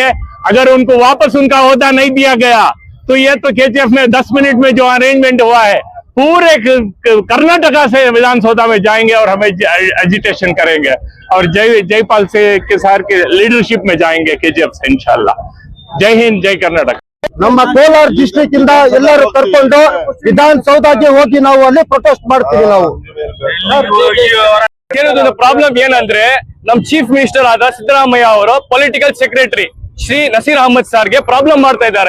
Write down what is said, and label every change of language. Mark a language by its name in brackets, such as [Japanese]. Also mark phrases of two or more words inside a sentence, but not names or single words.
[Hindi] अगर उनको वापस उनका ओहदा नहीं दिया गया तो ये तो केजीएफ में 10 मिनट में जो अरेंजमेंट हुआ है, पूरे कर्नाटका से विधानसभा में जाएंगे और हमें एजिटेशन करेंगे और जयपाल से के सार के लीडरशिप में जाएंगे केजीएफ से [Arabic] إن شاء الله. [Hindi] जय हिंद, जय कर्नाटक। [Kannada] ನಮ್ಮ ಕೋಲಾರ ಡಿಸ್ಟ್ರಿಕ್ಟ್ ಇಂದ ಎಲ್ಲರೂ ಕರ್ಕೊಂಡು ವಿಧಾನಸೌಧಕ್ಕೆ ಹೋಗಿ ನಾವು ಅಲ್ಲಿ ಪ್ರೊಟೆಸ್ಟ್ ಮಾಡ್ತೀವಿ. ನಾವು ಪ್ರಾಬ್ಲಮ್ ಏನಂದ್ರೆ ನಮ್ [English] chief minister [Kannada] ಆದ ಸಿದ್ದರಾಮಯ್ಯ ಅವರು [English] political secretary [Kannada] ಶ್ರೀ ನಸೀರ್ ಅಹಮದ್ ಸಾರ್ಗೆ ಪ್ರಾಬ್ಲಮ್ ಮಾಡ್ತಾ ಇದ್ದಾರೆ.